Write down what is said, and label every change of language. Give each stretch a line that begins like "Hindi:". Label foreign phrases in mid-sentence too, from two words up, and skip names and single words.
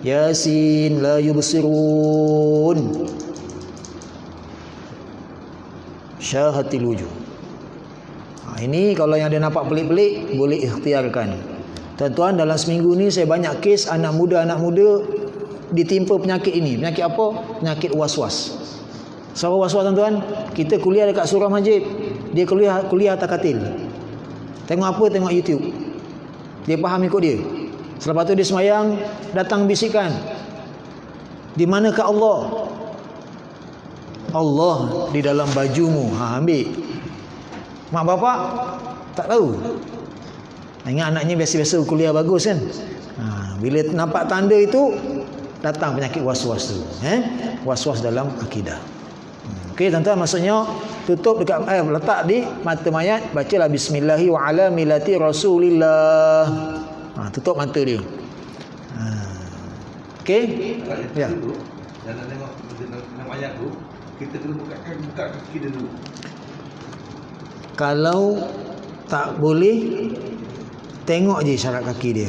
Arabic: Yasin la yubsirun syahatil wujuh.
Malay: Ini kalau yang dia nampak pelik-pelik, boleh ikhtiarkan. Tuan-tuan, dalam seminggu ni saya banyak kes anak muda ditimpa penyakit ini. Penyakit apa? Penyakit was-was. Siapa was-was tuan-tuan? Kita kuliah dekat surah Majid, dia kuliah atas katil. Tengok apa? Tengok YouTube. Dia faham ikut dia. Selepas tu dia semayang, datang bisikan, di manakah Allah? Allah di dalam bajumu. Ambil. Mak bapak tak tahu. Ingat anaknya biasa-biasa kuliah bagus kan. Bila nampak tanda itu, datang penyakit was-was tu. Was-was dalam akidah. Okey tuan-tuan, maksudnya tutup dekat letak di mata mayat, bacalah
Arabic: Bismillahi wa ala millati Rasulillah.
Malay: Tutup mata dia. Okey? Ya. Jangan tengok mayat tu, kita kena buka kaki dia dulu. Kalau tak boleh, tengok je syarat kaki dia.